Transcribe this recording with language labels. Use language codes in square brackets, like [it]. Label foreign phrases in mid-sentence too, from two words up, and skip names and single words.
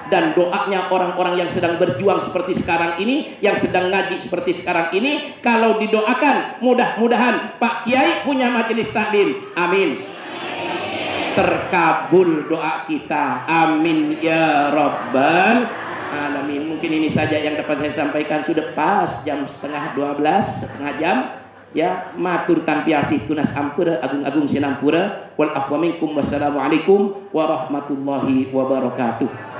[id] Dan doanya orang-orang yang sedang berjuang seperti sekarang ini, yang sedang ngaji seperti sekarang ini, kalau didoakan, mudah-mudahan Pak Kiai punya majelis taklim. Amin. Terkabul doa kita. [ar] آمين يا رب العالمين. [id] Mungkin ini saja yang dapat saya sampaikan. Sudah pas jam 11:30, setengah jam. Ya, [ban] matur tanpi asih tunas ampura, agung-agung sinampura. [ar] والعفو منكم، والسلام عليكم ورحمة الله وبركاته.